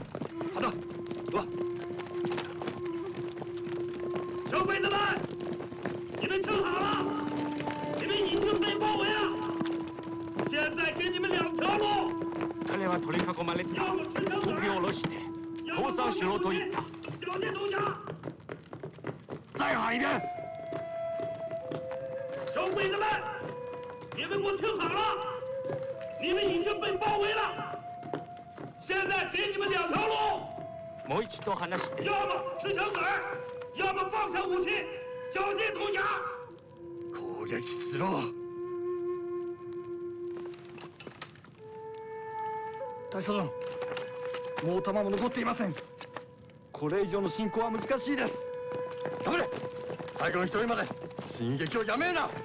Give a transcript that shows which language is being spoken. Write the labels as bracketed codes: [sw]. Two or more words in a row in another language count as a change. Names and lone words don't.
[zh] 好的，走。小鬼子们，你们听好了，你们已经被包围了。现在给你们2条路。 [ja] 彼は取り囲まれて首を下ろして降参しろと言った。 [zh] 缴械投降。再喊一遍。小鬼子们，你们给我听好了，你们已经被包围了。现在给你们2条路。 [ja] もう一度話して。 [zh] 要么吃枪子儿，要么放下武器，缴械投降。 [ja] 攻撃しろ。大佐殿、もう弾も残っていません。これ以上の進行は難しいです。黙れ、最後の一人まで進撃をやめるな。